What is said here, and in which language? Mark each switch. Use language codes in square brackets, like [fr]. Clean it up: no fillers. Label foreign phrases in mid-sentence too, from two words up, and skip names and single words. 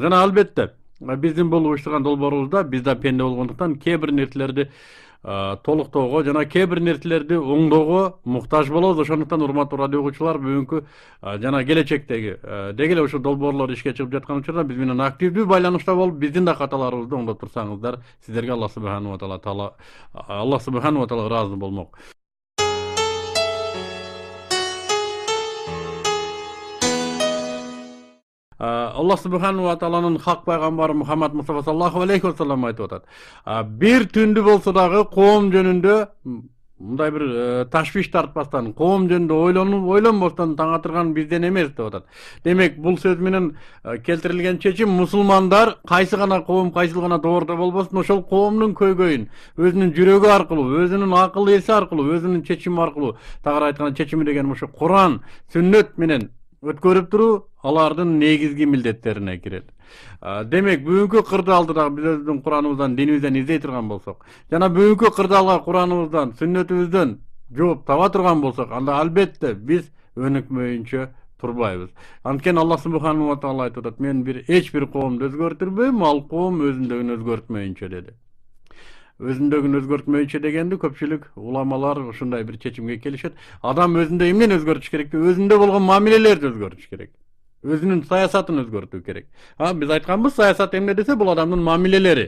[ky] Жана албетте биздин бул уюштурган долбоорубузда биз да пенде болгондуктан кээ бир нерселерди толуктоого жана кээ бир нерселерди оңдоого муктаж болобуз. Ошондуктан урматтуу радио угуучулар, бүгүнкү жана келечектеги деги эле ушул долбоорлор ишке чыгып жаткан учурда биз менен активдүү байланышта болуп, биздин да каталарыбызды оңдоп турсаңыздар, сиздерге Аллах [ar] سبحانه وتعالى [ky] ыраазы болмок. Аллах [ar] سبحانه وتعالى [ky] хак пайгамбары Мухаммад Мустафа [ar] صلى الله عليه وسلم [ky] айтып атат. Бир түндү болсо дагы коом жөнүндө мындай бир ташвиш тартпастан, коом жөнүндө ойлонбостон таң атырган бизден эмес деп атат. Демек, бул сөз менен келтирилген чечим мусулмандар кайсы гана коом, кайсыл гана доордо болбосун, ошол коомдун көйгөйүн өзүнүн жүрөгү аркылуу, өзүнүн акыл эси аркылуу, өзүнүн чечими аркылуу, тагыраак айтканда чечими деген ошо Куран, сүннөт менен өткөрүп туруу алардын негизги милдеттерине кирет. Демек, бүгүнкү кырдаалды биз өзүбүздүн Кураныбыздан, динибизден издей турган болсок, жана бүгүнкү кырдаалга Кураныбыздан, сүннөтүбүздөн жооп таба турган болсок, анда албетте биз өнүкмөйүнчө турбайбыз. Анткени Аллах [ar] سبحانه وتعالى [ky] айтып атат: "Мен эч бир коомду өзгөртүрбөйм, ал коом өзүндөгүн өзгөртмөйүнчө" деди. Өзүндөгүн өзгөртмөйүнчө дегенди көпчүлүк уламалар ушундай бир чечимге келишет. Адам өзүндө эмнени өзгөртүш керек? Өзүндө болгон мамилелерди өзгөртүш керек. Өзүнүн саясатын өзгөртүү керек. Биз айтканбыз, саясат эмне десе, бул адамдын мамилелери.